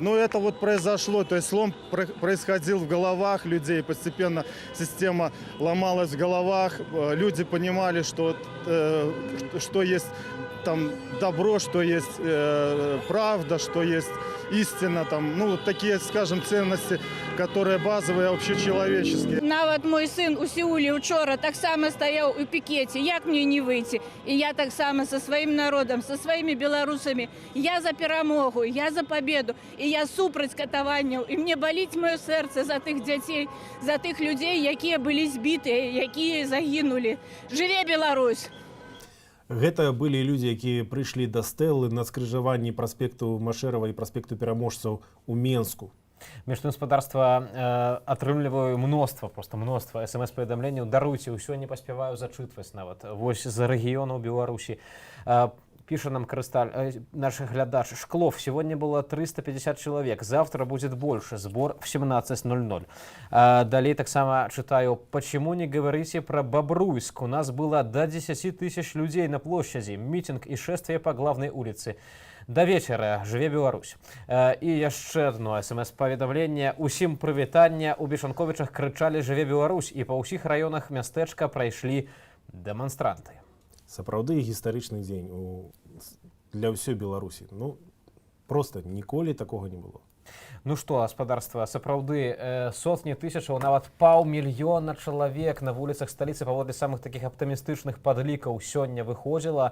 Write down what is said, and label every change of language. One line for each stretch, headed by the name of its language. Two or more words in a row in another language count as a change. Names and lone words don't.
Russian: Но это вот произошло, то есть слом происходил в головах людей, постепенно система ломалась в головах, люди понимали, что есть там добро, что есть правда, что есть истина, там, ну, вот такие, скажем, ценности, которые базовые, общечеловеческие.
Belarusian: Нават мой сын у Сеулі учора так само стоял у пикете. Як мне не выйти?
Russian: И я
Belarusian: так само
Russian: со своим народом, со своими белорусами. Я за перемогу, я за победу.
Belarusian: И я супраць катаванняў.
Russian: И мне болить мое сердце за тых детей, за тых людей, якія были збитые, якія загинули.
Belarusian: Живе Беларусь! Гэта былі людзі, якія прыйшлі да стэлы на скрыжаванні праспекту Машэрава і праспекту пераможцаў у Менску. Между гаспадарства атрымліваю мноства смс-паведамленняў. Даруйце, ўсё не паспяваю зачытваць нават. Вось з рэгіёнаў Беларусі.
Russian: Пишет нам Крысталь, наш глядач Шклов. Сегодня было 350 человек, завтра будет больше. Сбор в 17:00. Далее
Belarusian: так само
Russian: читаю. Почему не говорите про Бобруйск? У нас было до 10 тысяч людей на площади. Митинг и шествие по главной улице. До вечера.
Belarusian: Живе Беларусь. И яшчэ одно смс-паведамленне. Усім прывітання. У Бешанковічах крычалі «Живе Беларусь». И по ўсіх раёнах мястэчка прайшлі дэманстранты. Сапраўды гістарычны дзень для ўсёй Беларусі. Ну, просто ніколі такога не было. Ну што, гаспадарства, сапраўды сотні тысячаў, нават паўмільёна чалавек на вуліцах сталіцы паводле самых такіх аптымістычных падлікаў сёння выходзіла.